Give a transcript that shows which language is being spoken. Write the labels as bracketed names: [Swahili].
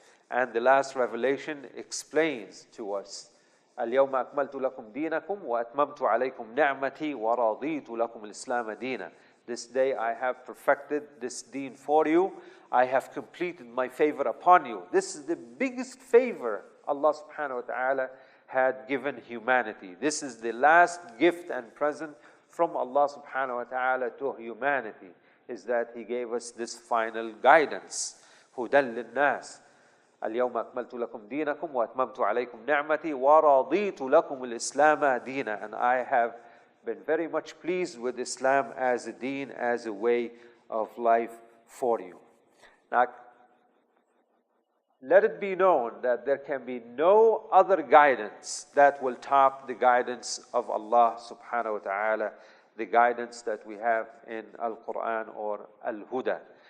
[English] And the last revelation explains to us, [Arabic] اليوم أكملت لكم دينكم وأتممت عليكم نعمتي ورضيت لكم الإسلام دينا. [English] This day I have perfected this deen for you. I have completed my favor upon you. This is the biggest favor Allah subhanahu wa ta'ala had given humanity. This is the last gift and present from Allah subhanahu wa ta'ala to humanity, is that He gave us this final guidance. [Arabic] هُدًى لِلنَّاسِ اليوم أكملت لكم دينكم وأتممت عليكم نعمتي ورضيت لكم الإسلام دينا. [English] And I have been very much pleased with Islam as a deen, as a way of life for you. Now, let it be known that there can be no other guidance that will top the guidance of Allah subhanahu wa ta'ala, the guidance that we have in Al-Quran or Al-Huda.